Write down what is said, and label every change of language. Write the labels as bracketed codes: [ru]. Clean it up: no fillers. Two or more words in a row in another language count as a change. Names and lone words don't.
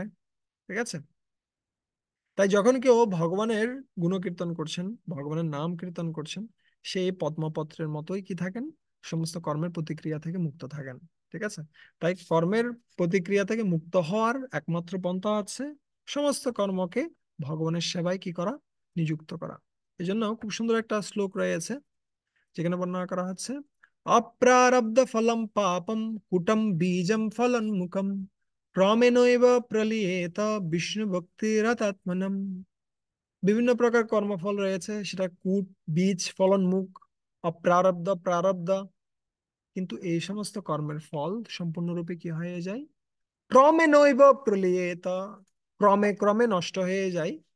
[bn] ঠিক আছে, তাই যখন কেউ ভগবানের গুণকীর্তন করছেন, ভগবানের নাম কীর্তন করছেন, সেই পদ্মপত্রের মতোই কি থাকেন, সমস্ত কর্মের প্রতিক্রিয়া থেকে মুক্ত থাকেন। ঠিক আছে, তাই কর্মের প্রতিক্রিয়া থেকে মুক্ত হওয়ার একমাত্র পন্থা আছে সমস্ত কর্মকে ভগবানের সেবায় কি করা, নিযুক্ত করা। এই জন্য খুব সুন্দর একটা শ্লোক রয়েছে যেখানে বর্ণনা করা হচ্ছে, [sa] অপ্রারব্ধ ফলম পাপম কুটম বীজম ফলন্মুখম ক্রমেণৈব প্রলীয়েত বিষ্ণু ভক্তিরতাত্মনম। [bn] বিভিন্ন প্রকার কর্মফল রয়েছে, সেটা কূট, বীজ, ফলন, মুখ, অপ্রারব্ধ, প্রারব্ধ। কিন্তু এই সমস্ত কর্মের ফল সম্পূর্ণরূপে কি হয়ে যায়, [sa] ক্রমে নৈব প্রলীয়েত, [bn] ক্রমে ক্রমে নষ্ট হয়ে যায়।